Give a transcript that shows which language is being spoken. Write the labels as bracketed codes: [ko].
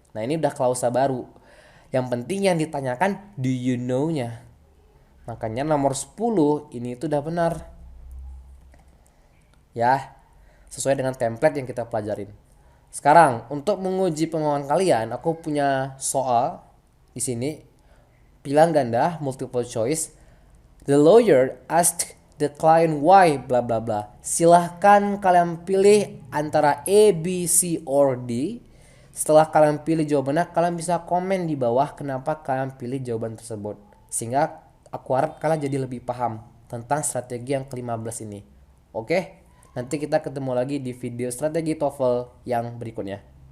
[id] Nah, ini udah klausa baru. Yang penting yang ditanyakan [en] do you know- [id] nya. Makanya nomor 10 ini itu udah benar. Ya, sesuai dengan template yang kita pelajarin. Sekarang untuk menguji pemahaman kalian, aku punya soal di sini. Pilihan ganda, multiple choice. [en] The lawyer asked the client why bla bla bla. [id] Silahkan kalian pilih antara A, B, C, or D. Setelah kalian pilih jawabannya, kalian bisa komen di bawah kenapa kalian pilih jawaban tersebut. Sehingga aku harap kalian jadi lebih paham tentang strategi yang ke-15 ini. Oke? Nanti kita ketemu lagi di video strategi TOEFL yang berikutnya.